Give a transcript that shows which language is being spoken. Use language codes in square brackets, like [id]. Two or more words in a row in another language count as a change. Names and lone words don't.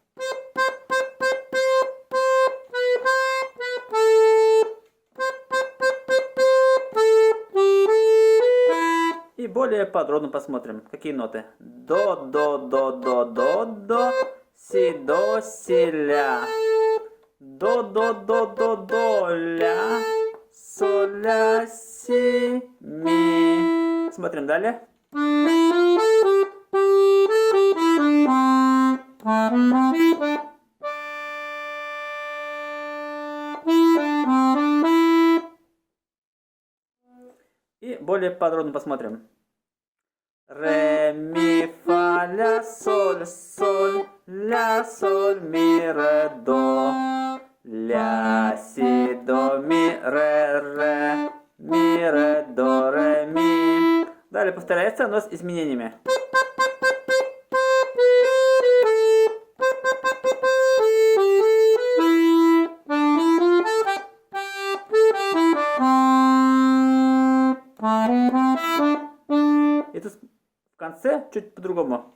[ru] И более подробно посмотрим, какие ноты. До, си, ля. До, ля. Соль, ля, си, ми. Смотрим далее. И более подробно посмотрим. Ре, ми, фа, ля, соль, ми, ре, до. Ля, си, до, ми, ре, ми, ре, до, ре, ми. Далее повторяется, но с изменениями. И тут в конце чуть по-другому.